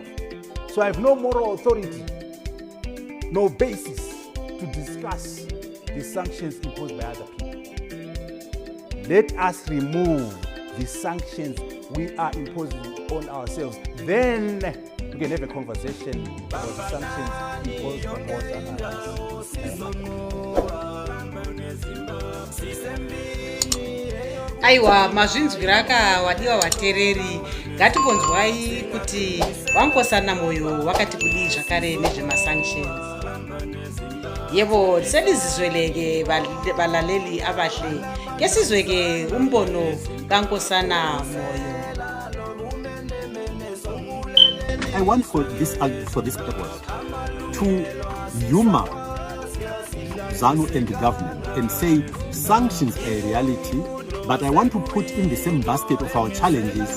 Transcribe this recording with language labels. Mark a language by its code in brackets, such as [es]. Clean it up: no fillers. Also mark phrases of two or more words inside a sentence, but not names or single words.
[en] So I have no moral authority, no basis to discuss the sanctions imposed by other people. Let us remove the sanctions we are imposing on ourselves. Then we can have a conversation about the sanctions imposed on others. [sn] Aiwa, mazvinzwiraka wadiwa watereri. Ngatimbonzwai kuti wangosana moyo wakati kudii zvakare nezvemasanctions. [nd] Yebo, selizizweleke balaleli abahle. Kesizweke umbono kankosana moyo. [en] I want for this purpose to humor ZANU and the government and say sanctions are a reality, but I want to put in the same basket of our challenges.